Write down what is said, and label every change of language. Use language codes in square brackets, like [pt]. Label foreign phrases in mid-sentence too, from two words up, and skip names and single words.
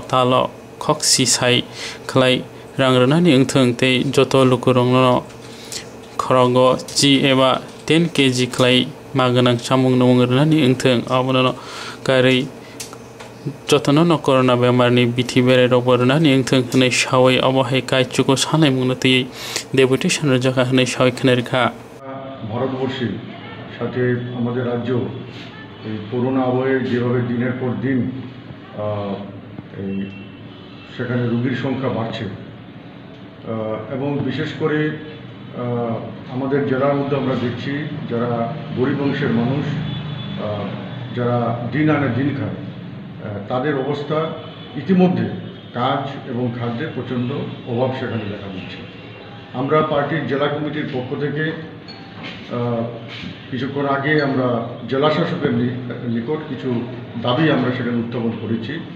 [trp] talo khoksi sai khlai rangrani ingthung tei joto lukurongno khorogo ji eba 10 kg khlai maganang chamung nungrani ingthung abono kari jotono no corona bemarni bithi bere robornani ingthung hnai shawai abahai kai chuko sanai munati deputation rajaka hnai shawai khanerikha [bn] ভারতবর্ষে সাথে আমাদের রাজ্য এই করোনা আবহে যেভাবে দিনের পর দিন এই সেখানে রোগীর সংখ্যা বাড়ছে এবং বিশেষ করে আমাদের জেলার মধ্যে আমরা দেখছি যারা গরিব অংশের মানুষ যারা দিন আনে দিন খায় তাদের অবস্থা ইতিমধ্যে কাজ এবং খাদ্যের প্রচণ্ড অভাব সেখানে দেখা দিচ্ছে আমরা পার্টির জেলা কমিটির পক্ষ থেকে কিছুক্ষণ আগে আমরা জেলা শাসকের নিকট কিছু দাবি আমরা সেখানে উত্থাপন করেছি